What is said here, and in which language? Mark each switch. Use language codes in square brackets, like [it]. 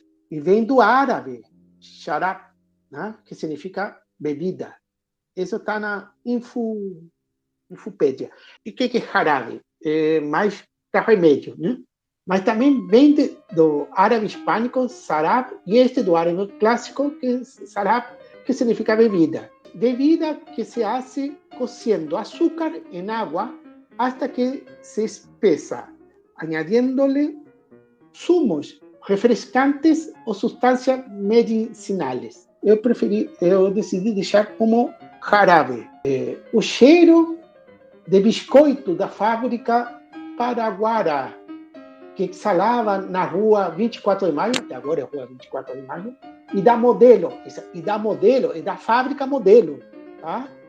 [pt] E vem do árabe, sharab, né? Que significa bebida. Isso está na Infopédia. E o que é jarabe? Mais para remédio, né? Mas também vem do árabe hispânico, sarab, e este do árabe clássico, que é sarab, que significa bebida. [es] Bebida que se hace cociendo azúcar en agua hasta que se espesa, añadiéndole zumos refrescantes [pt] ou [es] sustancias medicinais. [pt] Eu decidi deixar como jarabe. O cheiro de biscoito da fábrica Paraguara, que exalava na rua 24 de maio, até agora é a rua 24 de maio, e da Modelo, e da fábrica Modelo, tá?